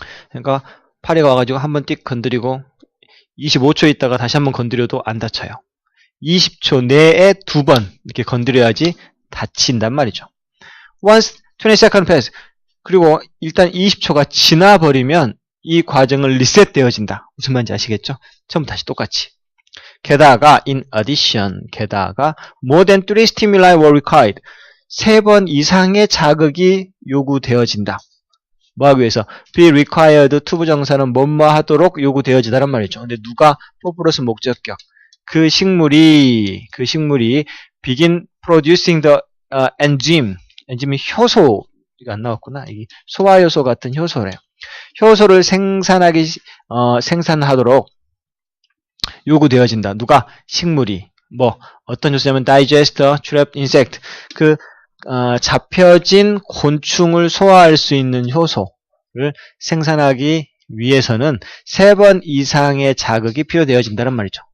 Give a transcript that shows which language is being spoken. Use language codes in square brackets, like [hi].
[ko] 그러니까 파리가 와가지고 한번 띡 건드리고 25초 있다가 다시 한번 건드려도 안 다쳐요. 20초 내에 두 번 이렇게 건드려야지 닫힌단 말이죠. [en] Once 20 second pass. [ko] 그리고 일단 20초가 지나버리면 이 과정을 리셋되어진다. 무슨 말인지 아시겠죠? 처음 다시 똑같이. [en] 게다가 in addition, 게다가 more than 3 stimuli were required. [ko] 3번 이상의 자극이 요구되어진다. 뭐하기 위해서? [en] be required [ko] 투부정사는 뭐뭐 하도록 요구되어지다란 말이죠. 근데 누가? 포플러스 목적격. 그 식물이 [en] begin producing the enzyme. [ko] 엔짐이 효소. 이거 안 나왔구나. 이게 소화효소 같은 효소래요. 효소를 생산하도록 요구되어진다. 누가? 식물이. 뭐 어떤 효소냐면 [en] digester, trapped insect. [ko] 그 잡혀진 곤충을 소화할 수 있는 효소를 생산하기 위해서는 3번 이상의 자극이 필요되어진다는 말이죠.